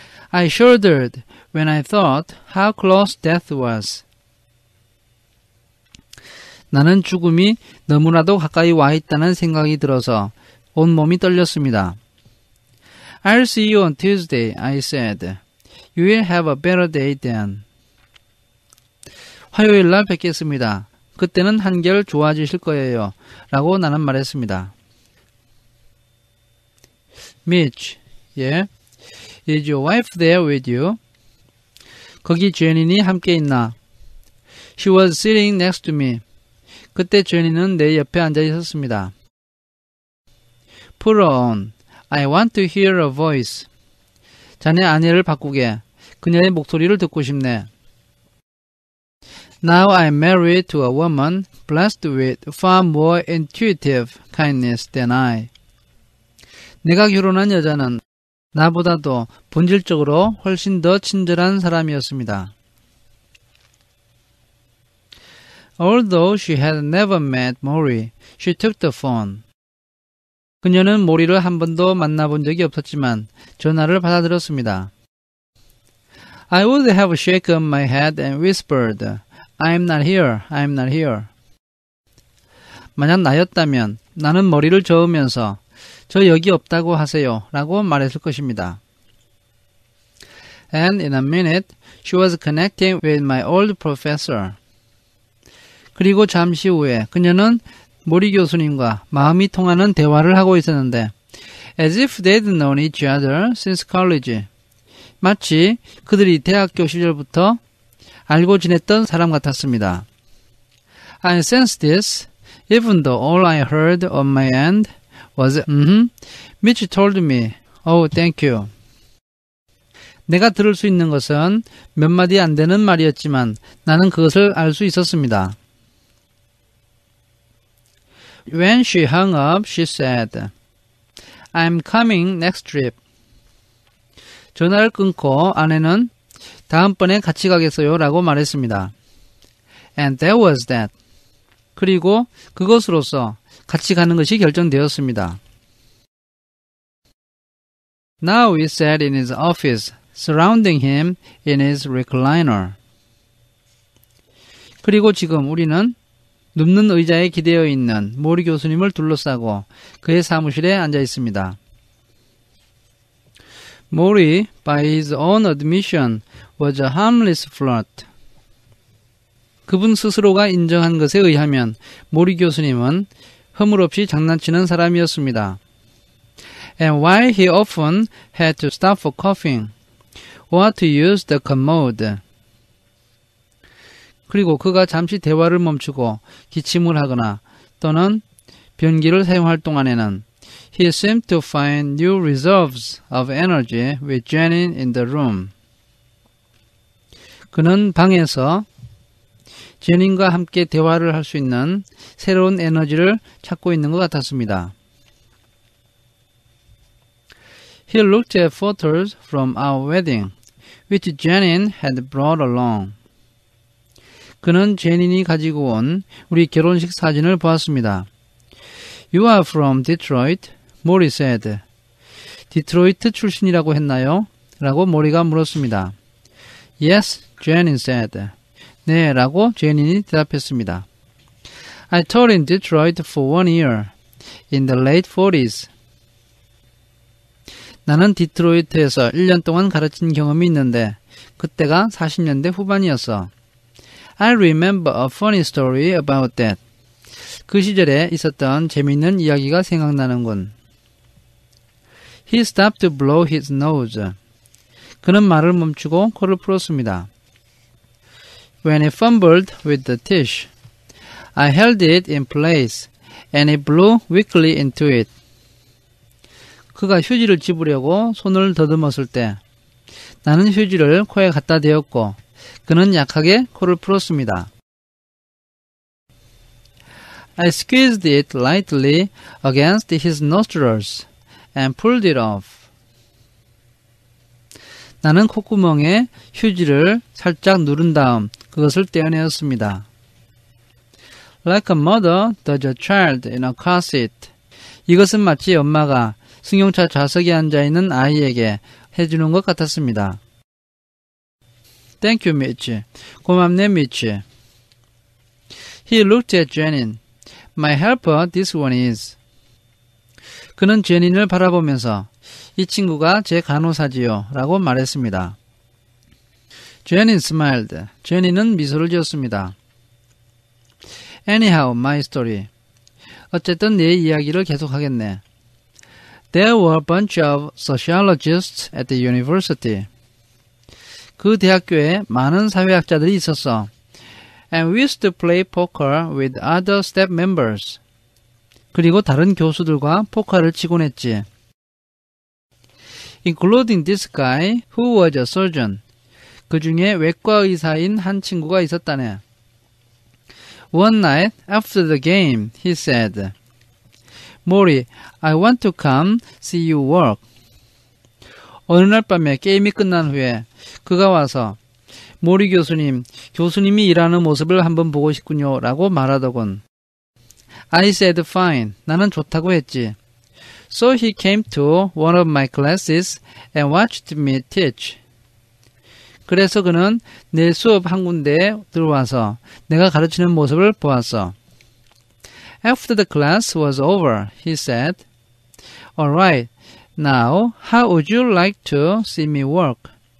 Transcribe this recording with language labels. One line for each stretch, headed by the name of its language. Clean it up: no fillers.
English: I shuddered when I thought how close death was.
Korean: 나는 죽음이 너무나도 가까이 와 있다는 생각이 들어서 온몸이 떨렸습니다.
English: I'll see you on Tuesday, I said. You will have a better day then.
Korean: 화요일 날 뵙겠습니다. 그때는 한결 좋아지실 거예요. 라고 나는 말했습니다.
English: Mitch, yeah? Is your wife there with you?
Korean: 거기 제닌이 함께 있나?
English: She was sitting next to me.
Korean: 그때 제니는 내 옆에 앉아 있었습니다.
English: Put her on. I want to hear her voice.
Korean: 자네 아내를 바꾸게. 그녀의 목소리를 듣고 싶네.
English: Now I'm married to a woman blessed with far more intuitive kindness than I.
Korean: 내가 결혼한 여자는 나보다도 본질적으로 훨씬 더 친절한 사람이었습니다.
English: Although she had never met Mori, she took the phone.
Korean: 그녀는 모리를 한 번도 만나본 적이 없었지만 전화를 받아들었습니다.
English: I would have shaken my head and whispered, I'm not here, I'm not here.
Korean: 만약 나였다면 나는 머리를 저으면서 저 여기 없다고 하세요 라고 말했을 것입니다.
English: And in a minute, she was connecting with my old professor.
Korean: 그리고 잠시 후에 그녀는 모리 교수님과 마음이 통하는 대화를 하고 있었는데
English: as if they'd known each other since college.
Korean: 마치 그들이 대학교 시절부터 알고 지냈던 사람 같았습니다.
English: I sensed this, even though all I heard on my end was, Mitch told me, oh, thank you.
Korean: 내가 들을 수 있는 것은 몇 마디 안 되는 말이었지만 나는 그것을 알 수 있었습니다.
English: When she hung up, she said, I'm coming next trip.
Korean: 전화를 끊고 아내는 다음번에 같이 가겠어요 라고 말했습니다.
English: And that was that.
Korean: 그리고 그것으로서 같이 가는 것이 결정되었습니다.
English: Now he sat in his office, surrounding him in his recliner.
Korean: 그리고 지금 우리는 눕는 의자에 기대어 있는 모리 교수님을 둘러싸고 그의 사무실에 앉아 있습니다.
English: Mori, by his own admission, was a harmless flirt.
Korean: 그분 스스로가 인정한 것에 의하면 모리 교수님은 허물없이 장난치는 사람이었습니다.
English: And while he often had to stop for coughing, or to use the commode.
Korean: 그리고 그가 잠시 대화를 멈추고 기침을 하거나 또는 변기를 사용할 동안에는
English: he seemed to find new reserves of energy with Janine in the room.
Korean: 그는 방에서 제닌과 함께 대화를 할 수 있는 새로운 에너지를 찾고 있는 것 같았습니다.
English: He looked at photos from our wedding, which Janine had brought along.
Korean: 그는 제닌이 가지고 온 우리 결혼식 사진을 보았습니다.
English: You are from Detroit, 모리 said.
Korean: 디트로이트 출신이라고 했나요? 라고 모리가 물었습니다.
English: Yes, Janine said.
Korean: 네, 라고 제닌이 대답했습니다.
English: I taught in Detroit for 1 year, in the late 40s.
Korean: 나는 디트로이트에서 1년 동안 가르친 경험이 있는데 그때가 40년대 후반이었어.
English: I remember a funny story about that.
Korean: 그 시절에 있었던 재미있는 이야기가 생각나는군.
English: He stopped to blow his nose.
Korean: 그는 말을 멈추고 코를 풀었습니다.
English: When he fumbled with the tissue, I held it in place and he blew weakly into it.
Korean: 그가 휴지를 집으려고 손을 더듬었을 때 나는 휴지를 코에 갖다 대었고 그는 약하게 코를 풀었습니다.
English: I squeezed it lightly against his nostrils and pulled it off.
Korean: 나는 콧구멍에 휴지를 살짝 누른 다음 그것을 떼어내었습니다.
English: Like a mother does a child in a car seat.
Korean: 이것은 마치 엄마가 승용차 좌석에 앉아있는 아이에게 해주는 것 같았습니다.
English: Thank you, Mitch.
Korean: 고맙네,
English: Mitch. He looked at Janine. My helper, this one is.
Korean: 그는 제닌을 바라보면서 이 친구가 제 간호사지요 라고 말했습니다.
English: Janine smiled.
Korean: 제닌은 미소를 지었습니다.
English: Anyhow, my story.
Korean: 어쨌든 내 이야기를 계속하겠네.
English: There were a bunch of sociologists at the university.
Korean: 그 대학교에 많은 사회학자들이 있었어.
English: And we used to play poker with other staff members.
Korean: 그리고 다른 교수들과 포커를 치곤 했지.
English: Including this guy who was a surgeon.
Korean: 그 중에 외과 의사인 한 친구가 있었다네.
English: One night after the game, he said, Mori, I want to come see you work.
Korean: 어느 날 밤에 게임이 끝난 후에 그가 와서 모리 교수님, 교수님이 일하는 모습을 한번 보고 싶군요 라고 말하더군.
English: I said fine.
Korean: 나는 좋다고 했지.
English: So he came to one of my classes and watched me teach.
Korean: 그래서 그는 내 수업 한 군데에 들어와서 내가 가르치는 모습을 보았어.
English: After the class was over, he said, All right, now how would you like to see me work?